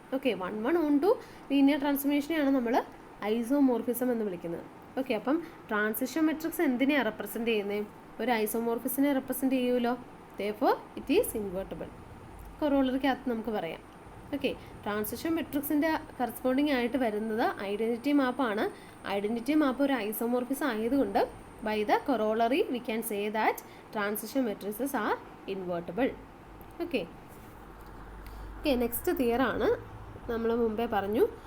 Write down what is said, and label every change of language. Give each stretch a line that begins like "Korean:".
Malayalam: Okay, 1:1 on-to linear ട്രാൻസ്ഫോർമേഷനെയാണ് നമ്മൾ isomorphism എന്ന് വിളിക്കുന്നത്. ഓക്കെ, അപ്പം ട്രാൻസിഷൻ മെട്രിക്സ് എന്തിനെയാണ് റെപ്രസെൻറ്റ് ചെയ്യുന്നത്? ഒരു ഐസോമോർഫിസിനെ റെപ്രസെൻറ്റ് ചെയ്യുമല്ലോ.
English: therefore it is invertible.
Malayalam: കൊറോളറിക്കകത്ത് നമുക്ക് പറയാം. ഓക്കെ, ട്രാൻസിഷൻ മെട്രിക്സിൻ്റെ കറസ്പോണ്ടിങ് ആയിട്ട് വരുന്നത് ഐഡൻറ്റിറ്റി മാപ്പാണ്. ഐഡൻറ്റിറ്റി മാപ്പ് ഒരു ഐസോമോർഫിസം ആയതുകൊണ്ട്
English: by the corollary we can say that transition matrices are invertible.
Malayalam: Okay, next theorem ആണ് നമ്മൾ മുമ്പേ പറഞ്ഞു.